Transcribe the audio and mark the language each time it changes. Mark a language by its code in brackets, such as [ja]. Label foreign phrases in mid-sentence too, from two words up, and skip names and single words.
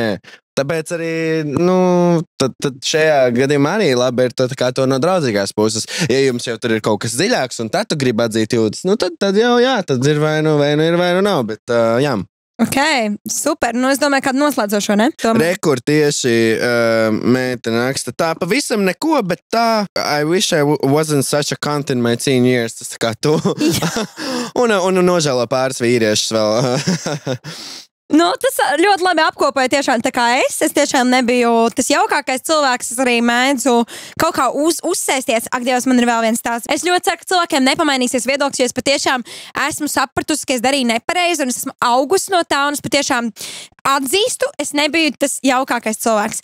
[lv] Tāpēc arī, tad šajā gadījumā arī labi ir tā kā to no draudzīgās puses. Ja jums jau tur ir kaut kas dziļāks un tad tu gribi atzīt jūtas, tad jau jā, tad ir vai nu ir vai nu nav, bet jā. Ok, super. Es domāju, kādu noslēdzošo, ne? Rekur tieši meitene raksta tā pavisam neko, bet tā [en] I wish I wasn't such a cunt in my teen years. [lv] Tas tā kā tu. un nožēlo pāris vīriešus vēl. Tas ļoti labi apkopoja tiešām tā kā es tiešām nebiju tas jaukākais cilvēks, es arī mēdzu kaut kā uzsēsties. Ak, Dievs, man ir vēl viens tāds. Es ļoti ceru, ka cilvēkiem nepamainīsies viedoklis, jo es patiešām esmu sapratusi, ka es darīju nepareizi un es esmu augusi no tā un es patiešām atzīstu, es nebiju tas jaukākais cilvēks.